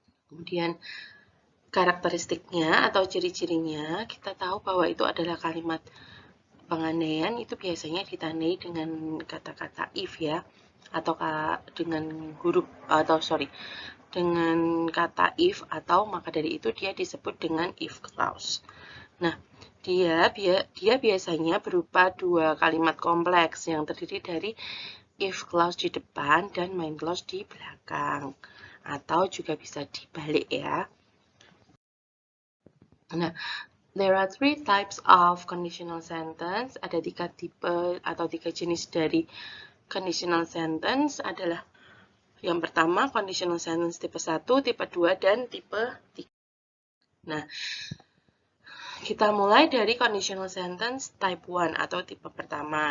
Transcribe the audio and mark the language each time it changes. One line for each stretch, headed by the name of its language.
Indonesian: Kemudian karakteristiknya atau ciri-cirinya, kita tahu bahwa itu adalah kalimat pengandaian itu biasanya ditandai dengan kata-kata if ya, atau dengan huruf dengan kata if, atau maka dari itu dia disebut dengan if clause. Nah, dia biasanya berupa dua kalimat kompleks yang terdiri dari if clause di depan dan main clause di belakang, atau juga bisa dibalik ya.
English: Nah, there are three types of conditional sentence.
Indonesian: Ada 3 tipe atau 3 jenis dari conditional sentence adalah yang pertama conditional sentence tipe 1, tipe 2, dan tipe 3. Nah, kita mulai dari conditional sentence type 1 atau tipe pertama.